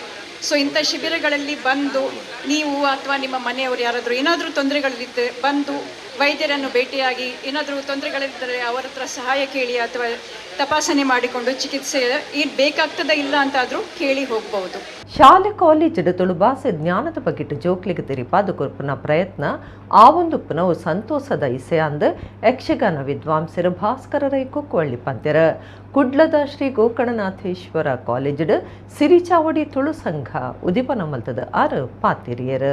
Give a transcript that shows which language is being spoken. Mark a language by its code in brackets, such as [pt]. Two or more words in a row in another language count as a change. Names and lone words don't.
[kn] ಸೊ ಇಂಥ ಶಿಬಿರಗಳಲ್ಲಿ ಬಂದು ನೀವು ಅಥವಾ ನಿಮ್ಮ ಮನೆಯವರು ಯಾರಾದರೂ ಏನಾದರೂ ತೊಂದರೆಗಳಿದ್ದರೆ ಬಂದು ವೈದ್ಯರನ್ನು ಭೇಟಿಯಾಗಿ ಏನಾದರೂ ತೊಂದರೆಗಳಿದ್ದರೆ ಅವರ ಹತ್ರ ಸಹಾಯ ಕೇಳಿ ಅಥವಾ ತಪಾಸಣೆ ಮಾಡಿಕೊಂಡು ಚಿಕಿತ್ಸೆ ಬೇಕಾಗ್ತದ ಇಲ್ಲ ಅಂತಾದರೂ ಕೇಳಿ ಹೋಗ್ಬೋದು. [tcy] ಶಾಲೆ ಕಾಲೇಜು ತುಳುಬಾಸೆ ಜ್ಞಾನದ ಬಗೆಟ್ ಜೋಕ್ಲಿಗೆ ತೆರಿಪಾದ ಕೊರ್ಪುನ ಪ್ರಯತ್ನ ಆ ಒಂದು ಪುನವು ಸಂತೋಷದ ಇಸೆ ಅಂದ ಯಕ್ಷಗಾನ ವಿದ್ವಾಂಸರು ಭಾಸ್ಕರ ರೈ ಕೊಕ್ಕುವಳ್ಳಿ ಪಂತ್ಯರ ಕುಡ್ಲದ ಶ್ರೀ ಗೋಕರ್ಣನಾಥೇಶ್ವರ ಕಾಲೇಜ್ ಸಿರಿಚಾವಡಿ ತುಳು ಸಂಘ ಉದಿಪನ ಮಲ್ತದ 6 ಪಾತಿರಿಯರು.